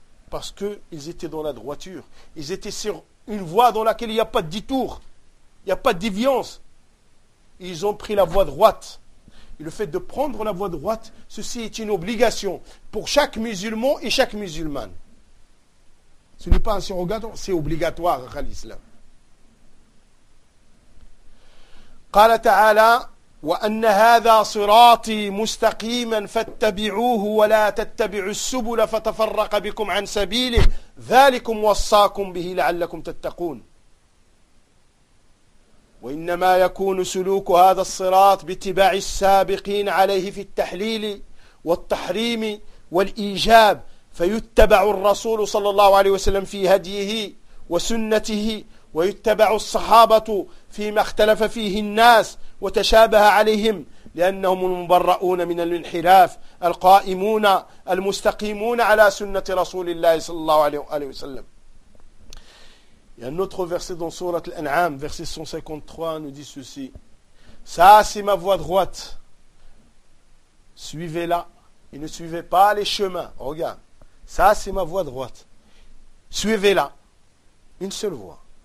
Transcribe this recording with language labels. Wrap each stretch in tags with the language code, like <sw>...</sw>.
<fr>Parce qu'ils étaient dans la droiture. Ils étaient sur une voie dans laquelle il n'y a pas de détour. Il n'y a pas de déviance. Ils ont pris la voie droite. Et le fait de prendre la voie droite, ceci est une obligation pour chaque musulman et chaque musulmane. Ce n'est pas un surrogatoire, c'est obligatoire à l'islam.</fr> <ar>قال تعالى وأن هذا صراطي مستقيما فاتبعوه ولا تتبعوا السبل فتفرق بكم عن سبيله ذلكم وصاكم به لعلكم تتقون وإنما يكون سلوك هذا الصراط باتباع السابقين عليه في التحليل والتحريم والإيجاب فيتبع الرسول صلى الله عليه وسلم في هديه وسنته ويتبع الصحابة فيما اختلف فيه الناس وتشابه عليهم لأنهم المبرؤون من الانحراف القائمون المستقيمون على سنة رسول الله صلى الله عليه وسلم.</ar> <fr>Il y a un autre verset dans Sourat Al-An'am, verset 153, nous dit ceci. Ça, c'est ma voie droite. Suivez-la et ne suivez pas les chemins. Regarde. Ça, c'est ma voie droite. Suivez-la. Une seule voie.</fr>